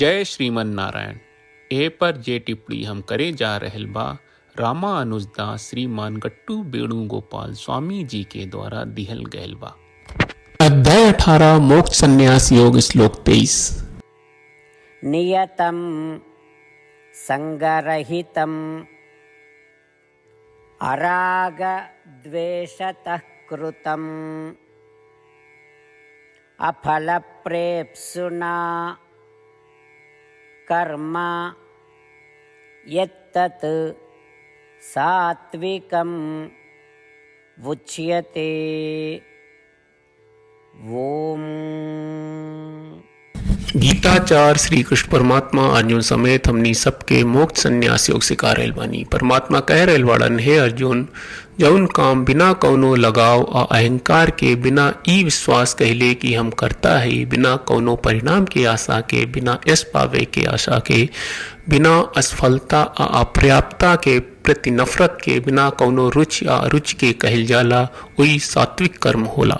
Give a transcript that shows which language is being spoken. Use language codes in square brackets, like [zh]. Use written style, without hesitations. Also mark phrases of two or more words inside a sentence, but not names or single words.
[bho] जय श्रीमन नारायण। ए पर जे टिप्पणी हम करे जा रहल बा रामानुजदास श्रीमान गट्टू वेणुगोपाल स्वामी जी के द्वारा दिहल गयल बा। अध्याय 18 मोक्ष संन्यास योग श्लोक 23। [sa] नियतं संगरहितं अराग द्वेषतः कृतं अफलप्रेप्सुना कर्म यत्तत् सात्विकम् उच्यते। ओम। [bho] गीताचार श्री कृष्ण परमात्मा अर्जुन समेत हमनी सबके मोक्ष संन्यास योग सिखा रहल बानी। परमात्मा कह रहल बाड़न, हे अर्जुन, जौन काम बिना कौनो लगाव और अहंकार के, बिना ई विश्वास कहले कि हम करता है, बिना कौनो परिणाम के आशा के, बिना यश पावे के आशा के, बिना असफलता और अपर्याप्तता के प्रति नफरत के, बिना कौनो रुचि या अरुचि के कहल जाला, वही सात्विक कर्म होला।